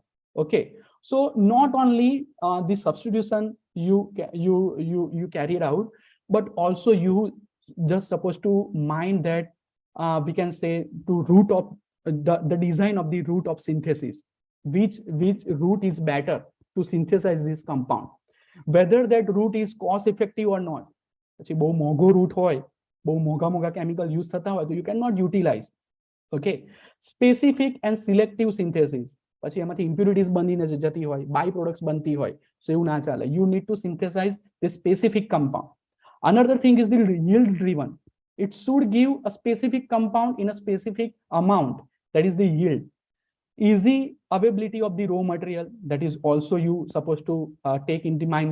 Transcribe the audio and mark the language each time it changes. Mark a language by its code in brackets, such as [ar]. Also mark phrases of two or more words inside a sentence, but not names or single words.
[en] Okay, so not only the substitution you carried out, but also you just supposed to mind that we can say to route of the design of the route of synthesis, which route is better to synthesize this compound, whether that route is cost effective or not. [gu] પછી બહુ મોંઘો રૂટ હોય, બહુ મોંઘા કેમિકલ યુઝ થતા હોય તો [en] you cannot utilize. Okay, specific and selective synthesis, [gu] પછી એમાંથી impurities બનીને જતી હોય, બાય પ્રોડક્ટ્સ બનતી હોય, so એવું ના ચાલે. [en] You need to synthesize the specific compound. Another thing is the yield driven. It should give a specific compound in a specific amount, that is the yield. Easy availability of the raw material, that is also you supposed to take into mind.